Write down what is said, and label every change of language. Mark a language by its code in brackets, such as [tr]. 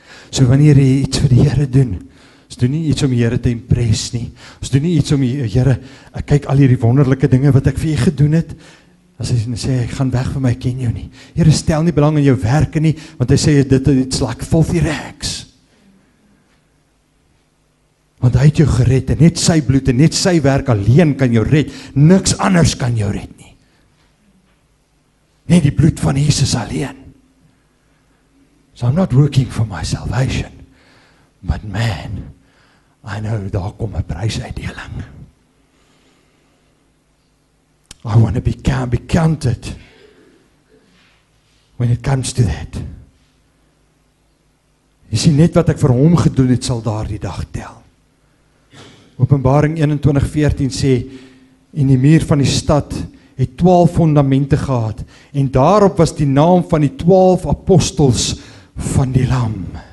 [af] So wanneer jy iets vir die Here doen, ons doen nie iets om die Here te impress nie, ons doen nie iets om die Here, ek kyk al hierdie wonderlike dinge wat ek vir jy gedoen het, as hy sê, ek gaan weg van my, ek ken jou nie. Here, stel nie belang in jou werke nie, want hy sê, dit is [en] like filthy rags. [af] Want hy het jou gered, en net sy bloed, en net sy werk alleen kan jou red, niks anders kan jou red nie. Net die bloed van Jesus alleen. [en] So I'm not working for my salvation, but man, I know [af] daar kom 'n prysuitdeling. [en] I want to be counted when it comes to that. [af] Jy sien, net wat ek vir hom gedoen het, sal daardie dag tel. Openbaring 21:14 sê, en die muur van die stad het 12 fondamente gehad, en daarop was die naam van die 12 apostels van die Lam.